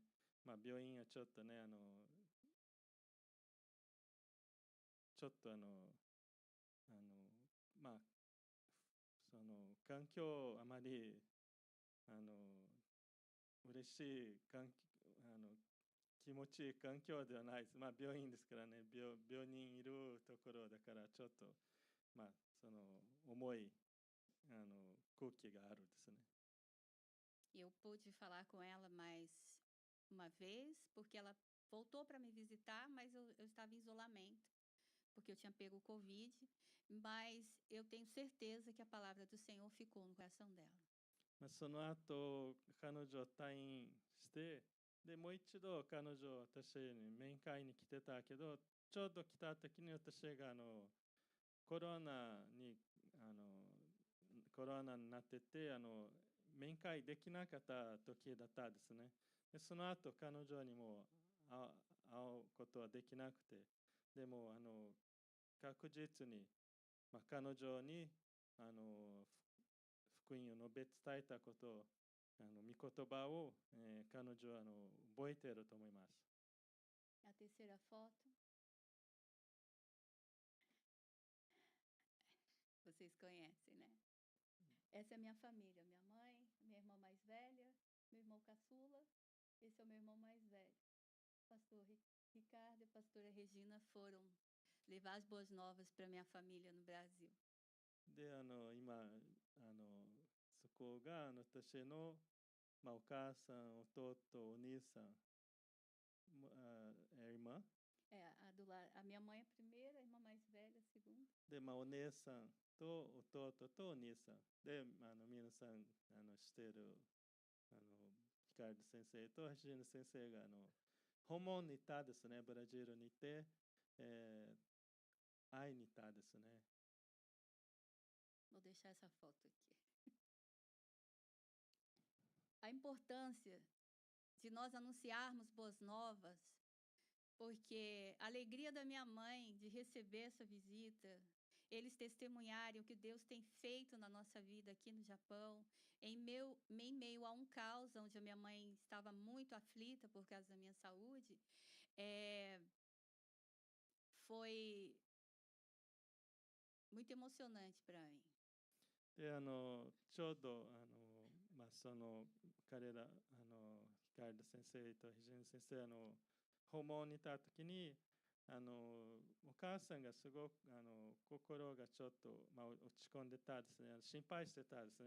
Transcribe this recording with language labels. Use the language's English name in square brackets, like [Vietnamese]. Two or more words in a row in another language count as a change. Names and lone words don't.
[Japanese] 病院はちょっとねちょっとその環境あまり嬉しい気持ちいい環境ではないです。病院ですからね、病人いるところだからちょっとその重い空気があるですね。 [Portuguese] Eu pude falar com ela mais uma vez, porque ela voltou para me visitar, mas eu estava em isolamento, porque eu tinha pego o Covid, mas eu tenho certeza que a palavra do Senhor ficou no coração dela. [Japanese] その後彼女退院して、でもう一度彼女私に面会に来てたけど、ちょうど来た時に私がコロナになってて面会できなかった時だったですね。でその後彼女にも会うことはできなくて、 でも、確実に、彼女に、福音を述べ伝えたこと、御言葉を、彼女は覚えていると思います。 [Portuguese] A terceira foto. Vocês conhecem, né? Essa é a minha família, minha mãe, minha irmã mais velha, meu irmão caçula, esse é o meu irmão mais velho. Pastor Ricardo e a pastora Regina foram levar as boas novas para minha família no Brasil. [Japanese] で、今、そこが私の、お母さん、弟、お兄さん、irmã. [Portuguese] A minha mãe é a primeira, a irmã mais velha a segunda. [Japanese] で、お姉さんと弟とお兄さん。で、皆さん、知っている、ヒカルド先生と橋野先生が、訪問に行ったですね、ブラジルにいて、会いに行ったですね。 [Portuguese] Vou deixar essa foto aqui. A importância de nós anunciarmos boas novas, porque a alegria da minha mãe de receber essa visita, eles testemunharem o que Deus tem feito na nossa vida aqui no Japão, em meio a um caos onde a minha mãe estava muito aflita por causa da minha saúde, foi muito emocionante para mim. [Japanese] で、ちょうど、その彼ら、ヒカルド先生と藤野先生、訪問に行った時に、お母さんがすごく、心がちょっと、落ち込んでたですね、心配してたですね。